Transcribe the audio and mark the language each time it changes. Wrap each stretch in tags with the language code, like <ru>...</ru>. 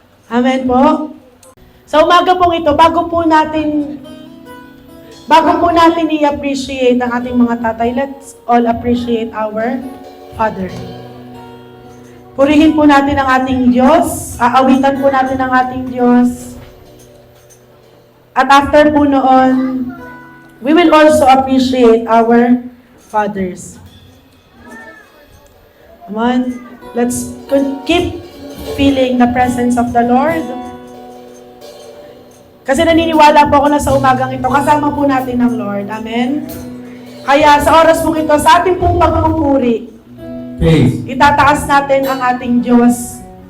<tl>Amen po? Sa umaga pong ito, bago po natin i-appreciate ang ating mga tatay,</tl> <en>let's all appreciate our Father.</en> <tl>Purihin po natin ang ating Diyos, aawitan po natin ang ating Diyos. At after po noon,</tl> <en>we will also appreciate our fathers. Come on, let's keep feeling the presence of the Lord.</en> <tl>Kasi naniniwala po ako na sa umagang ito, kasama po natin ng Lord. Amen? Kaya sa oras pong ito, sa ating pong pagpupuri, itataas natin ang ating Diyos.</tl>